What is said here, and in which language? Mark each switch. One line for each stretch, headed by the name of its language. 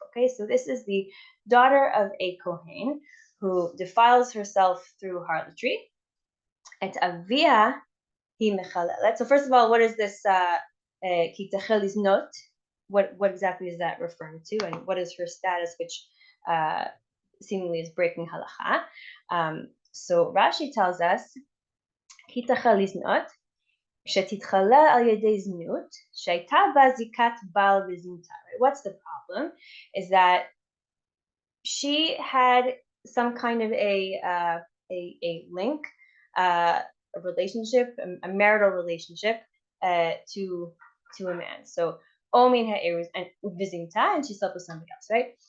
English: Okay, so this is the daughter of a Kohen who defiles herself through harlotry.
Hebrew: Et avia hi mechalelet.
English: So first of all, what is this
Hebrew: ki tachel liznot?
English: What exactly is that referring to, and what is her status, which seemingly is breaking halacha? So Rashi tells us,
Hebrew: כי תחל לזנות, כשתתחלל על ידי זנות, שהייתה בה זיקת בעל וזינתה.
English: What's the problem? Is that she had some kind of a link, a relationship, a marital relationship to a man. So Omin ha'erus and vizinta, and she slept with somebody else, right?